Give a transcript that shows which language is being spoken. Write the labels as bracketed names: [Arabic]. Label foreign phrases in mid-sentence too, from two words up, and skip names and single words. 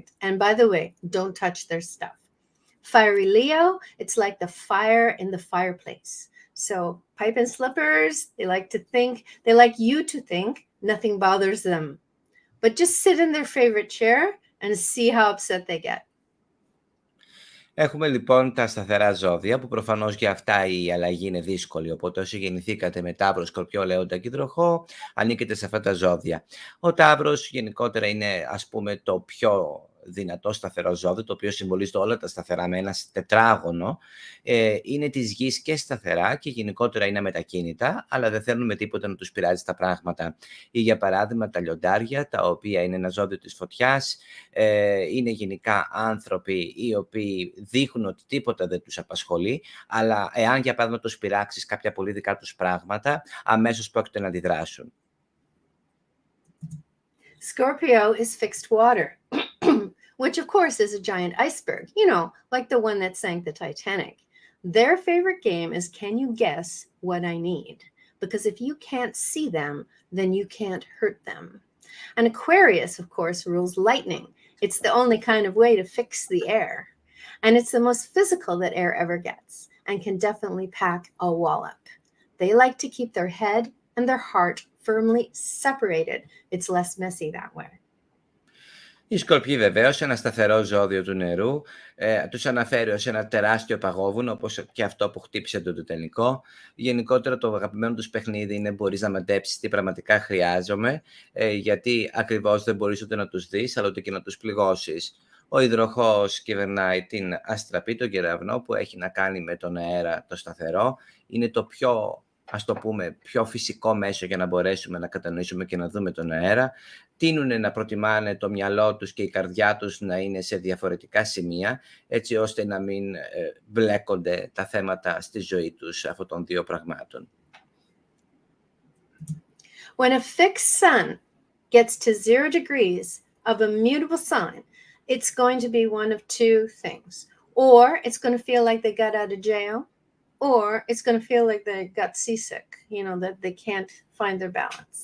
[English] And by the way, don't touch their stuff. Fiery Leo, it's like the fire in the fireplace. So pipe and slippers, they like you to think nothing bothers them. But just sit in their favorite chair and see how upset they get. [Greek] Έχουμε λοιπόν τα σταθερά ζώδια, που προφανώς για αυτά η αλλαγή είναι δύσκολη, οπότε όσοι γεννηθήκατε με Ταύρο, Σκορπιό, Λέοντα και Υδροχόο, ανήκετε σε αυτά τα ζώδια. Ο Ταύρος γενικότερα είναι, ας πούμε, το πιο δυνατό σταθερό ζώδιο, το οποίο συμβολίζει όλα τα σταθερά με ένα τετράγωνο, είναι της γης και σταθερά και γενικότερα είναι μετακίνητα, αλλά δεν θέλουν με τίποτα να τους πειράζει τα πράγματα. Ή για παράδειγμα τα λιοντάρια, τα οποία είναι ένα ζώδιο της φωτιάς, είναι γενικά άνθρωποι οι οποίοι δείχνουν ότι τίποτα δεν τους απασχολεί, αλλά εάν για παράδειγμα τους πειράξεις κάποια πολύ δικά τους πράγματα, αμέσως πρόκειται να αντιδράσουν. [English] Scorpio is fixed water, which of course is a giant iceberg, like the one that sank the Titanic. Their favorite game is, can you guess what I need? Because if you can't see them, then you can't hurt them. And Aquarius, of course, rules lightning. It's the only kind of way to fix the air. And it's the most physical that air ever gets and can definitely pack a wallop. They like to keep their head and their heart firmly separated. It's less messy that way. [Greek] Οι Σκορπιοί βεβαίως, ένα σταθερό ζώδιο του νερού, τους αναφέρει ως ένα τεράστιο παγόβουνο, όπως και αυτό που χτύπησε το τελικό. Γενικότερα το αγαπημένο τους παιχνίδι είναι μπορείς να μαντέψεις τι πραγματικά χρειάζομαι, γιατί ακριβώς δεν μπορείς ούτε να τους δεις, αλλά ούτε και να τους πληγώσεις. Ο υδροχόος κυβερνάει την αστραπή, τον κεραυνό, που έχει να κάνει με τον αέρα το σταθερό. Είναι το πιο, ας το πούμε, πιο φυσικό μέσο για να μπορέσουμε να κατανοήσουμε και να δούμε τον αέρα. Τείνουν να προτιμάνε το μυαλό τους και η καρδιά τους να είναι σε διαφορετικά σημεία, έτσι ώστε να μην μπλέκονται τα θέματα στη ζωή τους αυτών των δύο πραγμάτων. [English] When a fixed sun gets to 0 degrees of a mutable sign, it's going to be one of two things. Or it's going to feel like they got out of jail, or it's going to feel like they got seasick, that they can't find their balance.